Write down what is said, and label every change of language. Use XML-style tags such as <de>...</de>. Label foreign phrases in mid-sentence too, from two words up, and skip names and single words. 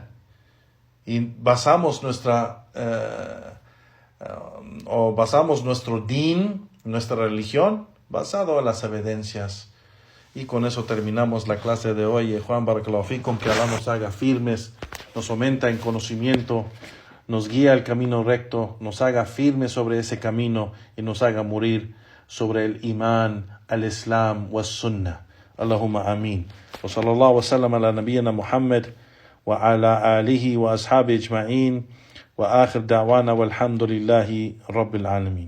<es>Y basamos nuestro din, nuestra religión, basado en las evidencias. Y con eso terminamos la clase de hoy. Juan</es> <ar>بارك الله فيكم,</ar> <es>que Allah nos haga firmes, nos aumenta en conocimiento, nos guía al camino recto, nos haga firmes sobre ese camino y nos haga morir sobre el imán,</es> <ar>الإسلام والسنة. اللهم آمين. وصلى الله وسلم على نبينا محمد وعلى آله وأصحابه أجمعين وآخر دعوانا والحمد لله رب العالمين.</ar>